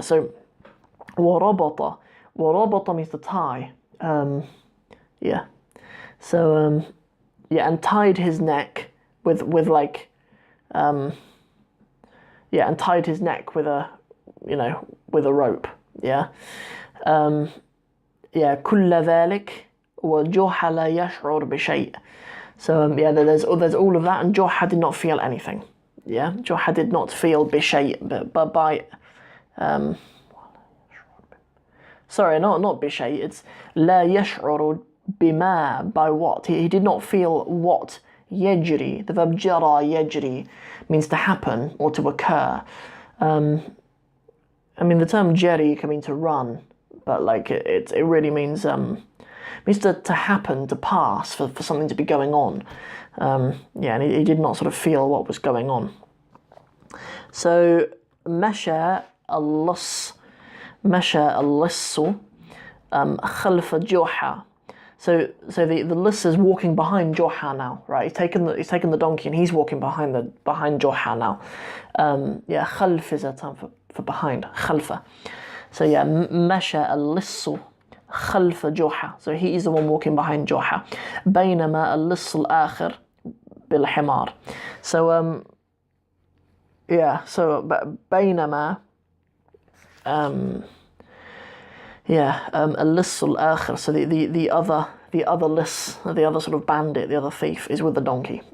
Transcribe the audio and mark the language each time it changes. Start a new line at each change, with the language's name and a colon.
English: So وربط means to tie. Yeah. So and tied his neck with like and tied his neck with a rope. Yeah.
Arabic: كل ذلك وجوحا لا يشعر بشيء.
English: So there's all of that, and Joha did not feel anything. Yeah, Joha did not feel بشيء, but by sorry, not بشيء. It's لا يشعر بما, by what. He did not feel what. يجري, the verb جرى يجري means to happen or to occur. I mean, the term jari can mean to run, but like it really means to happen, to pass, for something to be going on. And he did not sort of feel what was going on. So
Arabic: مشى اللص خلف جوحا.
English: So the liss is walking behind Joha now, right? He's taken the donkey and he's walking behind Joha now. خلف is a term for behind, خلفه. So
Arabic: مشى اللص خلف جوحا.
English: So he is the one walking behind Joha.
Arabic: بينما اللص الآخر بالحمار.
English: So
Arabic: بينما اللص الآخر.
English: So the other liss, the other sort of bandit, the other thief is with the donkey.